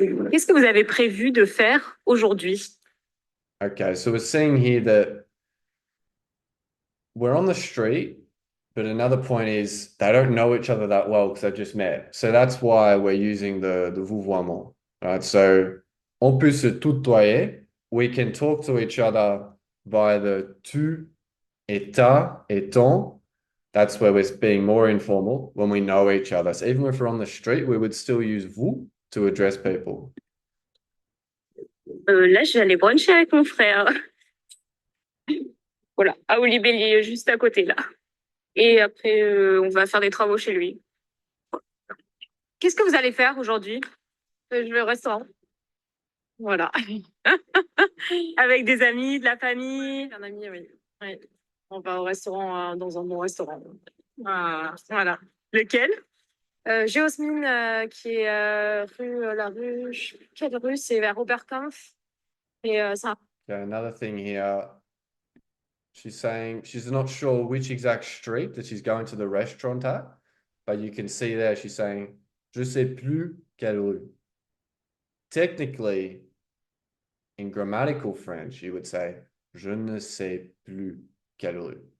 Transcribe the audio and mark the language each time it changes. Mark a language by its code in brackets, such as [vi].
[fr] Qu'est-ce que vous avez prévu de faire aujourd'hui? [en] Okay, so we're seeing here that we're on the street, but another point is they don't know each other that well because they just met. So that's why we're using the vouvoiement, right? So [fr] on peut se tutoyer. [en] We can talk to each other by the [fr] tu et ta et ton. [en] That's where we're being more informal when we know each other. So even if we're on the street, we would still use vous to address people. [fr] Là, je vais aller bruncher avec mon frère. Voilà, à Olibellier, juste à côté là. Et après, on va faire des travaux chez lui. Qu'est-ce que vous allez faire aujourd'hui? Je vais au restaurant. Voilà. Avec des amis, de la famille. Un ami, oui. Oui. On va au restaurant, dans un bon restaurant. Ah, voilà. Lequel? Géosmine, qui est rue, la rue, quelle rue? C'est vers Oberkampf. Et ça. [en] Okay, another thing here. She's saying she's not sure which exact street that she's going to the restaurant at, but you can see there she's saying, [fr] je sais plus quelle rue. [en] Technically, in grammatical French, you would say, [fr] je ne sais plus quelle rue.